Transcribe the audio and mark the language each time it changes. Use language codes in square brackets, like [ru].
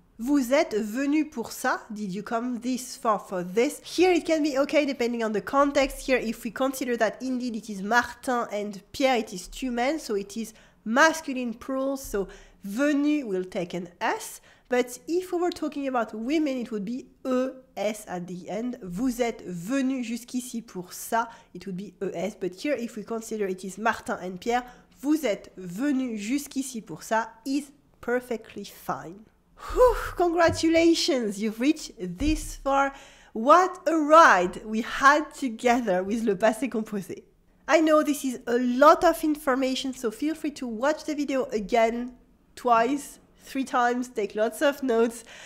[fr] Vous êtes venu pour ça. [en] Did you come this far for this? Here it can be okay depending on the context. Here if we consider that indeed it is Martin and Pierre, it is two men, so it is masculine plural, so venu will take an S. But if we were talking about women, it would be ES at the end. [fr] Vous êtes venu jusqu'ici pour ça, [en] it would be ES. But here if we consider it is Martin and Pierre, [fr] vous êtes venu jusqu'ici pour ça [en] is perfectly fine. Whew, congratulations, you've reached this far. What a ride we had together with le passé composé. I know this is a lot of information, so feel free to watch the video again, twice, 3 times, take lots of notes.